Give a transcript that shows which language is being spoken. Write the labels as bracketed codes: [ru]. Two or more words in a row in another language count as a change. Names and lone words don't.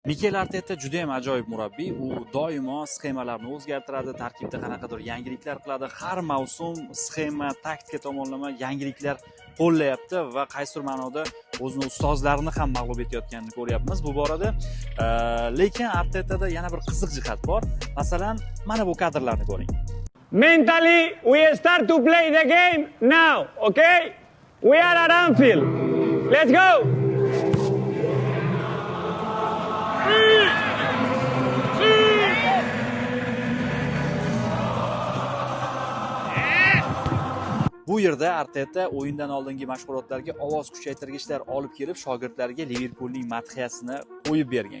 [uz] Mikel Arteta juda ham ajoyib murabbiy. U doimo sxemalarni o'zgartiradi, tarkibda qanaqadir yangiliklar qiladi. Har mavsum sxema, taktika tomonlama yangiliklar qo'llayapti va qaysidir ma'noda o'zini ustozlarini ham mag'lub etayotganini ko'ryapmiz bu borada. Lekin Artetada yana bir qiziq jihat bor. Masalan, mana bu kadrlarni ko'ring. [en] Mentally, we start to play the game now, okay? We are at Anfield. Let's go! [uz] Bu yerda Arteta o'yindan oldingi mashg'ulotlarga ovoz kuchaytirgichlar olib kelib, shogirdlarga Liverpoolning madhiyasini qo'yib bergan.